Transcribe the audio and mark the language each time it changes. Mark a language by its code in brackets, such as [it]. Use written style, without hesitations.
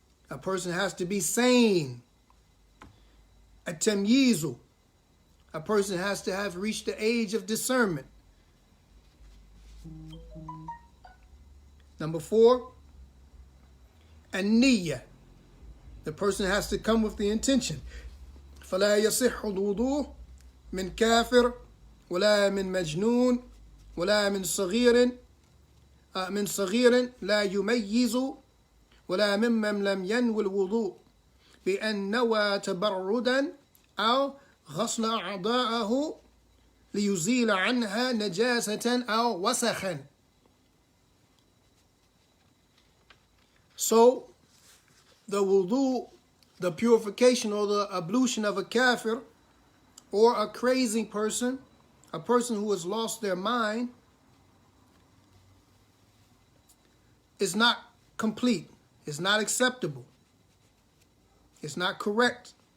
[en] A person has to be sane. At-Tamyizu. A person has to have reached the age of discernment. Number 4, an-Niyya. The person has to come with the intention. [ar] فلا يصح الوضوء من كافر ولا من مجنون ولا من صغير لا يميز ولا ممن لم ينوي الوضوء بأن نوى تبردا أو غسل أعضاءه ليزيل عنها نجاسة أو وسخا. [en] So the wudu, the purification or the ablution of a kafir or a crazy person, a person who has lost their mind, is not complete. It's not acceptable. It's not correct.